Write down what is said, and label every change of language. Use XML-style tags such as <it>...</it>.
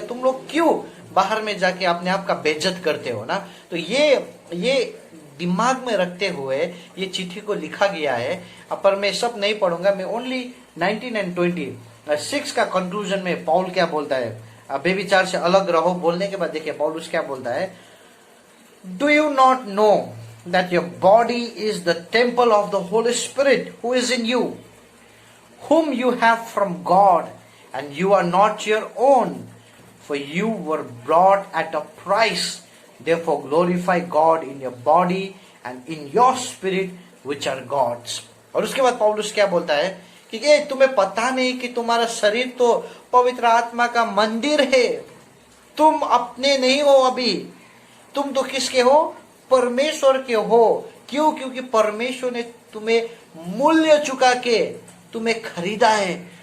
<hi>तुम लोग क्यों बाहर में जाके अपने आप का बेइज्जत करते हो ना? तो ये दिमाग में रखते हुए ये चिट्ठी को लिखा गया है। पर मैं सब नहीं पढ़ूंगा, मैं ओनली 19 एंड 26 का कंक्लूजन में पौल क्या बोलता है, बेविचार से अलग रहो बोलने के बाद देखिए पौलुस क्या बोलता है।</hi> <en>Do you not know that your body is the temple of the Holy Spirit who is in you, whom you have from God, and you are not your own, for you were bought at a price. Therefore glorify God in your body and in your spirit which are God's.</en> <hi>और उसके बाद पौलुस क्या बोलता है कि तुम्हें पता नहीं कि तुम्हारा शरीर तो पवित्र आत्मा का मंदिर है, तुम अपने नहीं हो अभी, तुम तो किसके हो? परमेश्वर के हो। क्यों? क्योंकि परमेश्वर ने तुम्हें मूल्य चुका के तुम्हें खरीदा है।</hi>